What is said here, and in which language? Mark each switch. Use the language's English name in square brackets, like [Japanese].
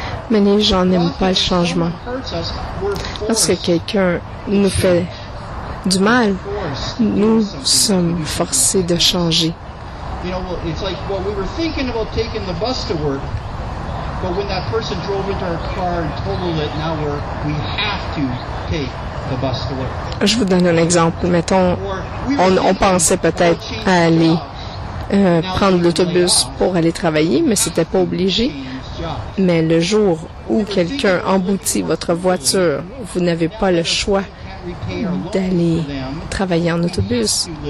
[French] Mais les gens n'aiment pas le changement. Lorsque quelqu'un nous fait du mal, nous sommes forcés de changer. [English] You know, it's like, well, we were thinking about taking the bus to work, but when that person drove into our car and totaled it, now we have to take the bus to work. [French] Je vous donne un exemple. Mettons, on pensait peut-être à aller prendre l'autobus pour aller travailler, mais c'était pas obligé. Mais le jour où quelqu'un emboutit votre voiture, vous n'avez pas le choix d'aller travailler en autobus.